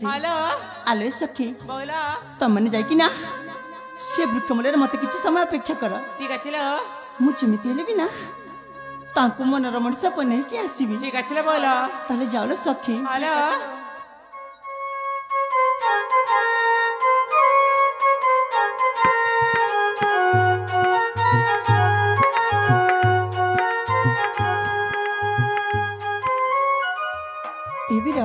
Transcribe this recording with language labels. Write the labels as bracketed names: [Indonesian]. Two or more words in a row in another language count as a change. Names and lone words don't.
[Odia] ଆଲୋ ସଖୀ, ତମେ ଯାଇକି ନା ସେ ବୃକ୍ଷମୂଳରେ ମତେ କିଛି ସମୟ ଅପେକ୍ଷା କର। [Bangla] ঠিক আছে লো, [Odia] ମୁଁ ଯେମିତି ହେଲେ ବି ନା ତାଙ୍କୁ ମନର ମଣିଷ ବନେଇକି ଆସିବି। [Bangla] ঠিক আছে লো বলো। [Odia] ତାହେଲେ ଯାଉନ ସଖୀ। হ্যালো, ଏ ବୀର,